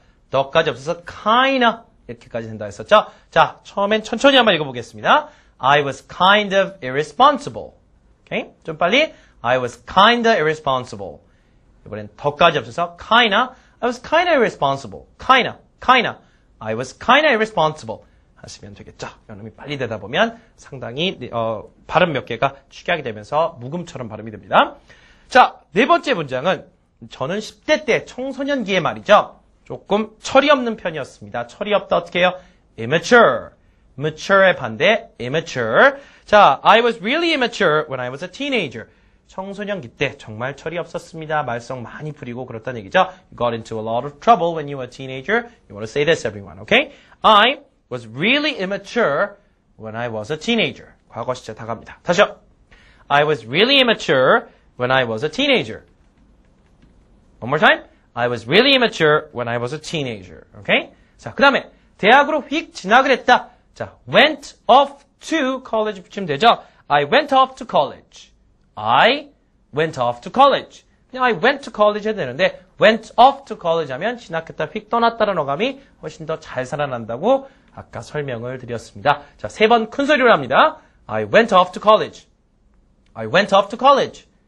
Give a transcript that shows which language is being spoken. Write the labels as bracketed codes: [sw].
[ko] 더까지 없어서 kinda 이렇게까지 된다 했었죠. 자, 처음엔 천천히 한번 읽어보겠습니다. [en] I was kind of irresponsible. [ko] Okay? 좀 빨리. [en] I was kind of irresponsible. [ko] 이번엔 더까지 없어서 kinda. [en] I was kinda irresponsible. kinda. I was kinda irresponsible. [ko] 하시면 되겠죠. 연음이 빨리 되다 보면 상당히 발음 몇 개가 축약이 되면서 묵음처럼 발음이 됩니다. 자, 4번째 문장은 저는 10대 때 청소년기의 말이죠. 조금 철이 없는 편이었습니다. 철이 없다 어떻게 해요? immature. mature의 반대 immature. 자, [en] I was really immature when I was a teenager. [ko] 청소년기 때 정말 철이 없었습니다. 말썽 많이 부리고 그렇다는 얘기죠. [en] You got into a lot of trouble when you were a teenager. You want to say this, everyone, okay? I was really immature when I was a teenager. [ko] 과거 시제 다 갑니다. 다시요. [en] I was really immature when I was a teenager. One more time. I was really immature when I was a teenager. Okay? [ko] 자, 그 다음에 대학으로 휙 진학을 했다. 자, [en] went off to college [ko] 붙이면 되죠. [en] I went off to college. I went off to college. [ko] 그냥 [en] I went to college [ko] 해야 되는데 [en] went off to college [ko] 하면 진학했다 휙 떠났다는 어감이 훨씬 더 잘 살아난다고 아까 설명을 드렸습니다. 자, 3번 큰 소리로 합니다. [en] I went off to college. [ko] I went off to college.